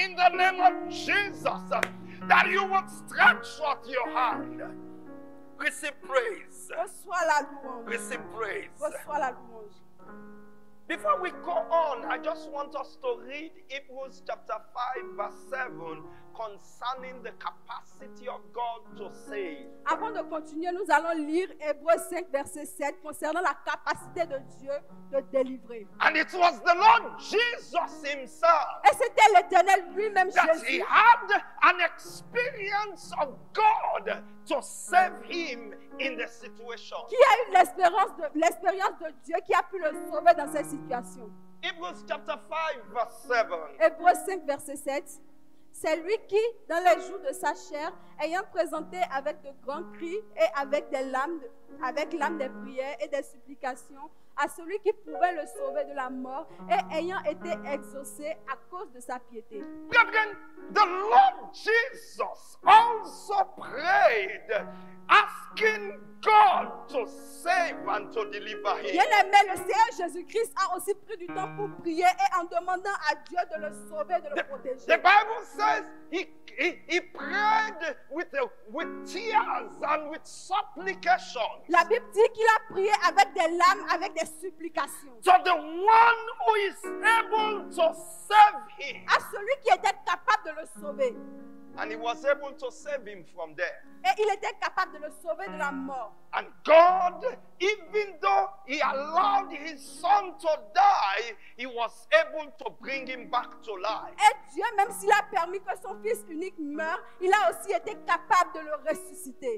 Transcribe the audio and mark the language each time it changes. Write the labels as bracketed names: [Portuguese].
[English] in the name of Jesus that you would stretch forth your hand. Receive praise. [French] Reçois la louange. [English] Receive praise. [French] Reçois la louange. [English] Before we go on, I just want us to read Hebrews chapter 5 verse 7 concerning the capacity of God to save. [French] Avant de continuer, nous allons lire Hébreux 5, verset 7 concernant la capacité de Dieu de délivrer. [English] And it was the Lord Jesus himself [French] Et c'était l'Éternel lui-même [English] that he Jésus had an experience of God to save him in the situation. [French] qui a eu l'expérience de Dieu qui a pu le sauver dans cette situation. [English] Hebrews chapter 5 verse 7. [French] Hébreux 5, verset 7. C'est lui qui, dans les jours de sa chair, ayant présenté avec de grands cris et avec l'âme des prières et des supplications à celui qui pouvait le sauver de la mort et ayant été exaucé à cause de sa piété. [English] Brethren, the Lord Jesus also prayed, asking God to save and to deliver him. [French] Bien-aimé, le Seigneur Jésus-Christ a aussi pris du temps pour prier et en demandant à Dieu de le sauver, de le protéger. [English] The Bible says he prayed with tears and with supplications. [French] La Bible dit qu'il a prié avec des larmes, avec des supplications. [English] So the one who is able to save him, [French] À celui qui était capable de le sauver. [English] and he was able to save him from death. [French] Et il était capable de le sauver de la mort. [English] And God, even though he allowed his son to die, he was able to bring him back to life. [French] Et Dieu, même s'il a permis que son fils unique meure, il a aussi été capable de le ressusciter.